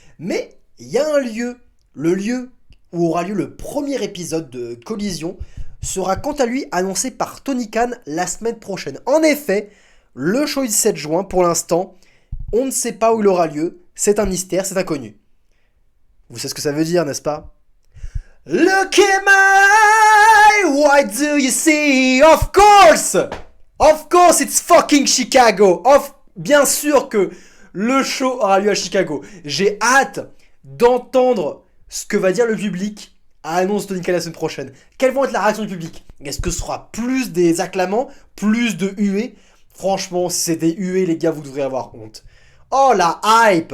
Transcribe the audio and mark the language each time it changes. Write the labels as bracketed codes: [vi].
[fr] Mais il y a un lieu, le lieu où aura lieu le premier épisode de Collision, sera quant à lui annoncé par Tony Khan la semaine prochaine. En effet, le show du 7 juin, pour l'instant, on ne sait pas où il aura lieu. C'est un mystère, c'est inconnu. Vous savez ce que ça veut dire, n'est-ce pas? [en] Look at my, what do you see? Of course it's fucking Chicago. [fr] Bien sûr que le show aura lieu à Chicago. J'ai hâte d'entendre ce que va dire le public à l'annonce de Tony Khan la semaine prochaine. Quelles vont être la réaction du public? Est-ce que ce sera plus des acclamants, plus de huées? Franchement, si c'est des huées, les gars, vous devriez avoir honte. Oh la hype!